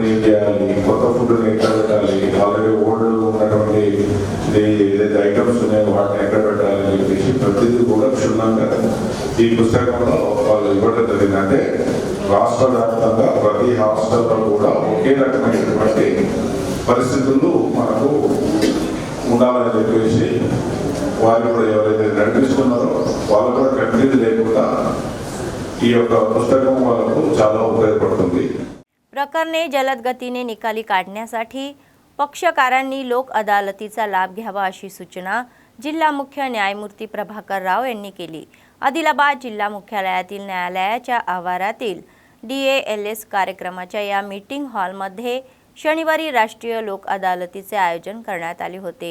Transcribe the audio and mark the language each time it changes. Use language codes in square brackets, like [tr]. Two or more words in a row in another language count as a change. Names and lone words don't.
[te] ఏం చేయాలి, కొత్త ఫుడ్ని ఎక్కడ పెట్టాలి, [en] already old [te] ఉన్నటువంటి ఏదైతే ఐటమ్స్ ఉన్నాయో వాటిని ఎక్కడ పెట్టాలి అని చెప్పేసి ప్రతిదీ కూడా క్షుణ్ణంగా ఈ పుస్తకంలో వాళ్ళు ఇవ్వడం జరిగిందంటే రాష్ట్ర వ్యాప్తంగా ప్రతి హాస్టల్లో కూడా ఒకే రకమైనటువంటి పరిస్థితులు మనకు ఉండాలని చెప్పేసి వారు కూడా ఎవరైతే నడిపిస్తున్నారో వాళ్ళు కూడా కంటిన్యూ లేకుండా ఈ యొక్క పుస్తకం వాళ్ళకు చాలా ఉపయోగపడుతుంది. [mr] प्रकरणे जलद गतीने निकाली काढण्यासाठी पक्षकारांनी लोक अदालतीचा लाभ घ्यावा अशी सूचना जिल्हा मुख्य न्यायमूर्ती प्रभाकर राव यांनी केली. आदिलाबाद जिल्हा मुख्यालयातील न्यायालयाच्या आवारातील DALS कार्यक्रमाच्या या [en] meeting hallmadhye [mr] शनिवारी राष्ट्रीय लोक अदालतीचे आयोजन करण्यात आले होते.